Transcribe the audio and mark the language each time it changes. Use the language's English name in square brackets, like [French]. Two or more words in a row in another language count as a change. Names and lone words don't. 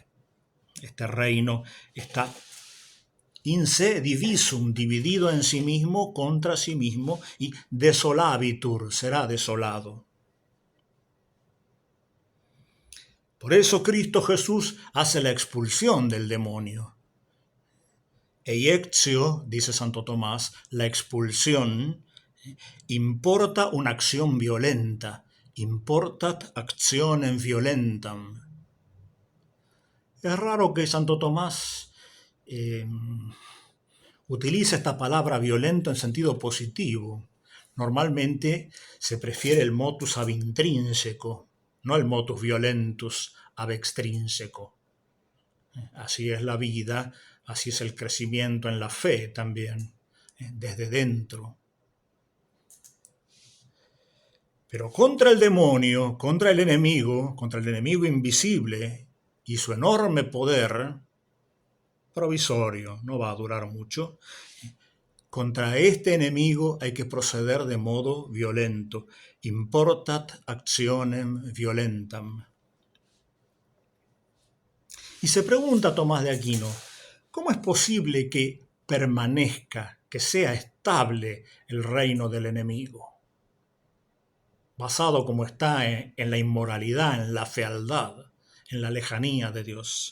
[Spanish] Este reino está [Latin] in se divisum, [Spanish] dividido en sí mismo, contra sí mismo, y desolabitur, será desolado. Por eso Cristo Jesús hace la expulsión del demonio. Eiectio, dice Santo Tomás, la expulsión importa una acción violenta, [Latin] importat actionem violentam. [Spanish] Es raro que Santo Tomás utiliza esta palabra violento en sentido positivo. Normalmente se prefiere el [Latin] motus ab intrínseco, [Spanish] no el [Latin] motus violentus ab extrínseco. [Spanish] Así es la vida, así es el crecimiento en la fe también, desde dentro. Pero contra el demonio, contra el enemigo invisible y su enorme poder provisorio, no va a durar mucho, contra este enemigo hay que proceder de modo violento. [Latin] Importat actionem violentam. [Spanish] Y se pregunta Tomás de Aquino, ¿cómo es posible que permanezca, que sea estable el reino del enemigo? Basado como está en la inmoralidad, en la fealdad, en la lejanía de Dios.